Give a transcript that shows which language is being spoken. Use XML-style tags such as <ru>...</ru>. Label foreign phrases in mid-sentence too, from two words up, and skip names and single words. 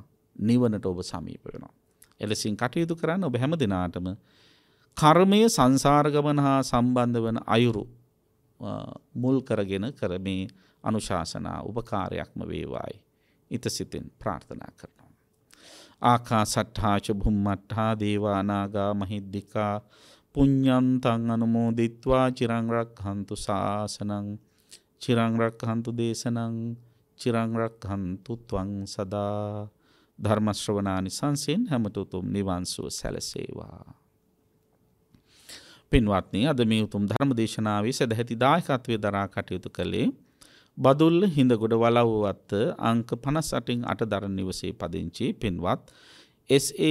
<si>නිවනට ඔබ සමීප වෙනවා. එලෙසින් කටයුතු කරන්න ඔබ හැම දිනාටම කර්මය සංසාර ගමන හා සම්බන්ධ වන අයුරු මුල් කරගෙන කරමේ අනුශාසනා උපකාරයක්ම වේවායි. ඉතසිතින් ප්‍රාර්ථනා කරනවා.</si> <pi>ආකාසට්ඨා ච භුම්මට්ඨා දේවා නාග මහිද්దికා පුඤ්ඤන්තං අනුමෝදිත්වා චිරං රක්ඛන්තු ශාසනං චිරං රක්ඛන්තු දේශනං චිරං රක්ඛන්තු ත්වං සදා</pi> <si>ධර්ම ශ්‍රවණානි සංසෙන් හැමත උතුම් නිවන් සුව සැලසේවා. පින්වත්නි, අද මේ උතුම් ධර්ම දේශනාවේ සදැහැති දායකත්වයේ දරා කටයුතු කළේ බදුල්ල හිඳගොඩ වලව්වත්ත අංක 58න් 8 දරණ නිවසේ පදිංචි පින්වත් S.A.</si>